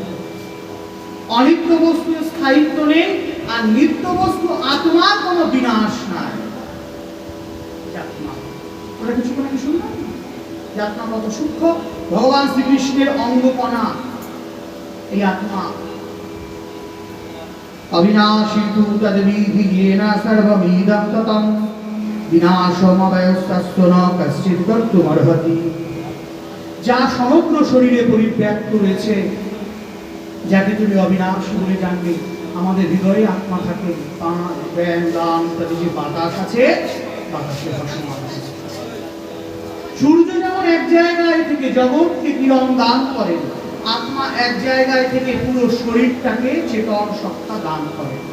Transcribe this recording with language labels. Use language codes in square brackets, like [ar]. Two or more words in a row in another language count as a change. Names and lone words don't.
[bn] অনিত্য বস্তুর স্থায়িত্ব নেই, আর নিত্য বস্তু আত্মার কোনো বিনাশ নাই। ওরা কিছু কোনো কি শুনলাম? আত্মা কত সূক্ষ্ম, ভগবান শ্রীকৃষ্ণের অঙ্গকণা এই আত্মা। [sa] অবিনাশী তু তদ্বিধি येन सर्वमिदं ततं বিনাশমবয়স্তস্য ন কশ্চিৎ কর্তুমর্হতি। [bn] যা সমগ্র শরীরে পরিব্যাপ্ত রয়েছে, যাকে তুমি অবিনাশী বলে জানবে। আমাদের হৃদয়ে আত্মা থাকে, প্রাণ, জ্ঞান, দান ইত্যাদি যে বাতাস আছে, বাতাসে ভাসমান আছে। সূর্য যেমন এক জায়গায় থেকে জগৎকে কিরণ দান করেন, আত্মা এক জায়গায় থেকে পুরো শরীরটাকে চেতন সত্তা দান করে।